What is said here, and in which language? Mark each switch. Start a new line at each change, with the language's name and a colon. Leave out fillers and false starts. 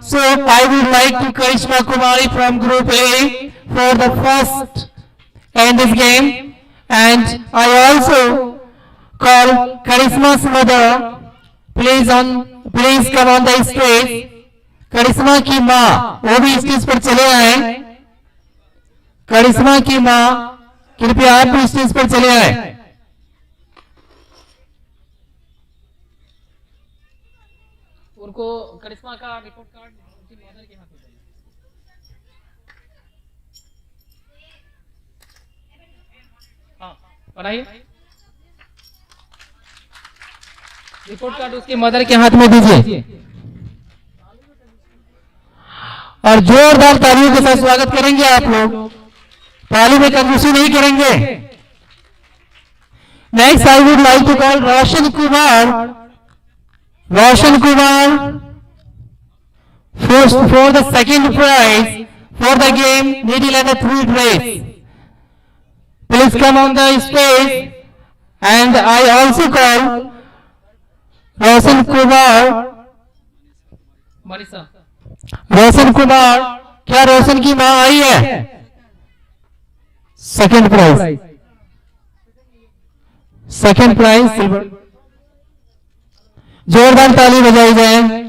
English: So I would like to Karishma Kumari from Group A for the first in this game, and I also call Karisma's mother. Please come on the stage.
Hindi: करिश्मा की माँ वो भी stage पर चले आए। करिश्मा की माँ कृपया आप भी स्टेज पर चले आए। उनको करिश्मा का रिपोर्ट कार्ड उनकी मदर के हाथ में पढ़ाइए। रिपोर्ट कार्ड उसके मदर के हाथ में दीजिए और जोरदार तालियों के साथ स्वागत करेंगे आप लोग, ताली में कंजूसी नहीं करेंगे।
English: Next I would like to call Roshan Kumar, Roshan Kumar for the second prize for the game needle and the thread race. Please come on the stage, and I also call Roshan Kumar.
Hindi: Manisha Roshan Kumar, क्या रोशन की मां आई है? Second prize, second prize silver. जोरदार ताली बजाई जाए।